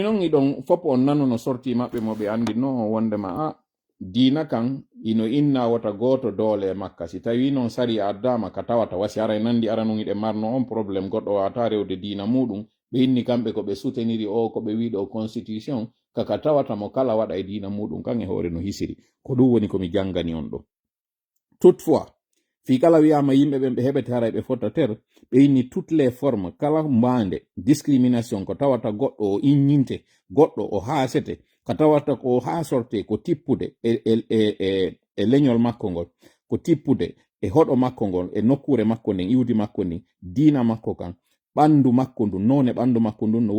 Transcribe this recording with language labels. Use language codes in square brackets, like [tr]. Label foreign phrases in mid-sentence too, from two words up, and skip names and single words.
[ff] noon iɗon fop on nano no sorti maɓɓe mo ɓe andino wondema diina kan ino inna wata goto doole makka si tawi non sari addama ka tawata wasi ara nandi ara non iɗe marno on probléme goɗɗo wata rewde diina muɗum ɓe inni kamɓe ko ɓe souteniri o ko ɓe wiɗo constitution kaka tawata mo kala waɗa e diina muɗum kan e hoore no hisiri ko ɗum woni komi jangani on ɗo. Toutefois fi kala wiyama yimɓe ɓen ɓe heɓete hara ɓe fottater ɓe inni [fr] toutes les formes [ff] kala mbande discrimination ko tawata goɗɗo o inninte goɗɗo o haasete ko tawata ko ha sorte ko tippude e leñol makko ngol ko tippude e hoɗo makko ngol e nokkure makko nden iwdi makko ndin diina makko kan ɓandu makko ndu none ɓandu makko ndun no